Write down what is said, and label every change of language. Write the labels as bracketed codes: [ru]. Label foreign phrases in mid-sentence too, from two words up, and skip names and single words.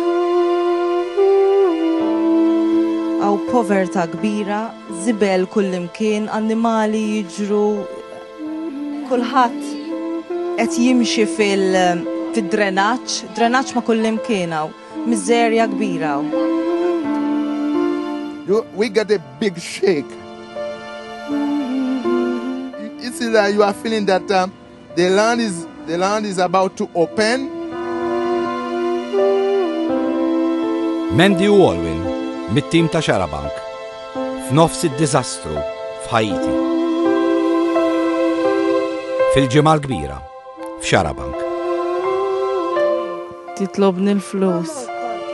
[mt] Aw povertà kbira, żibel kullimkien, annimali jiġru, kulħadd qed jimxi fid-drenaġġ, drenaġġ ma' kullimkien hawn, miżerja kbira. [en] We get a big shake. You see that you are feeling that the land is about to open. [mt] Mandy u Alwyn, mit-tim ta' Xarabank, f'nofs id-diżastru f'Ħajiti. Fil-ġimgħa l-kbira f'Xarabank. Titlobni l-flus.